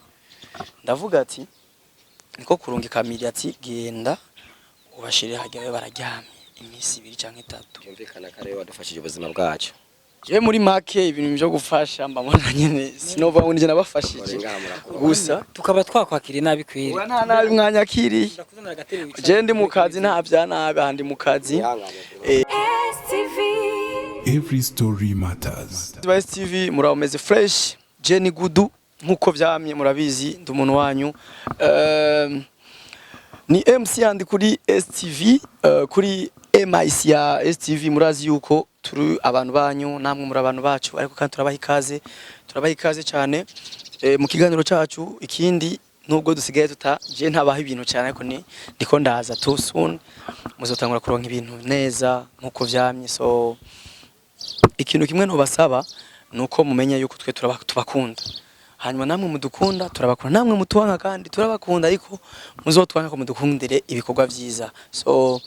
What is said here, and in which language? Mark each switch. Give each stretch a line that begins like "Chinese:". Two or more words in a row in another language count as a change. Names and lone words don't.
Rundi: Ndavuga ati niko kurunga kamiri ati genda ubashire hajyawe bararyamye iminsi 2 canke 3. Cyumvikana kare wadufashije ubuzima bwacu. Je muri make ibintu byo gufasha mbamona nyene sinova ngo nije nabafashije. Gusa tukaba twakwakira nabi kwiri. Uwa nta nabi mwanyakiriye. Je ndi mu kazi nta bya nabi handi mu kazi.
English: Every story matters.
Rundi: STV murameze fresh. Je ni gudu nkuko vyamye murabizi ndi umuntu wanyu. Ni MC andi kuri STV kuri MIC ya STV murazi yuko turi abantu banyu namwe muri abantu bacu ariko kandi turabaha ikaze cyane mu kiganiro cyacu. Ikindi nubwo dusigaye je ntabaho ibintu cyane ariko ndiko ndaza
English: too soon
Rundi: muzotangura kuronka ibintu neza nkuko vyamye. So ikintu kimwe no basaba nuko mumenya yuko twe tubakunda, hanyuma namwe mudukunda turabakunda, namwe mutuwanka kandi turabakunda, ariko muzotwanka ko mudukundire ibikorwa byiza.